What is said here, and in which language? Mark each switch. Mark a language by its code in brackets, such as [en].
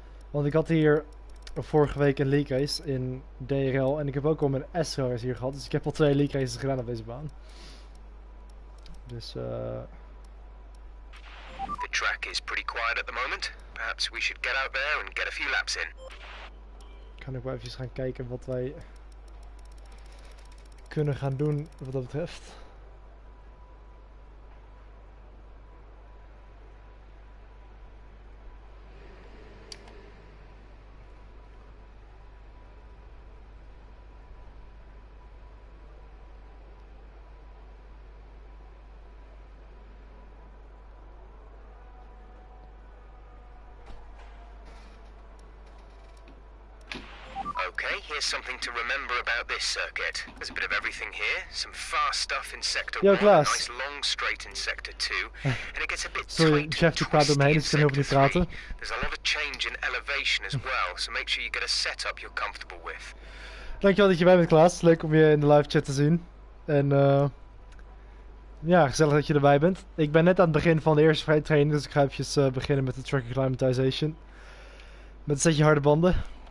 [nl] Want ik had hier vorige week een league race in DRL en ik heb ook al mijn SRL race hier gehad. Dus ik heb al 2 league races gedaan op deze baan. Dus [en] The track is pretty quiet at the moment. Perhaps we should get out there and get a few laps in. [nl] Kan ik wel even gaan kijken wat wij kunnen gaan doen wat dat betreft. [en] Okay, here's something to remember about this circuit. There's a bit of everything here. Some fast stuff in sector 1, a nice long straight in sector 2, and it gets a bit tight [nl] Jeff die praat door me heen, dus ik kan heel niet praten. [en] There's a lot of change in elevation as well, so make sure you get a setup you're comfortable with. [nl] Dankjewel dat je bij bent, Klaas. Leuk om je in de live chat te zien. En ja, gezellig dat je erbij bent. Ik ben net aan het begin van de eerste vrije training, dus ik ga even beginnen met de track acclimatization. Met een setje harde banden.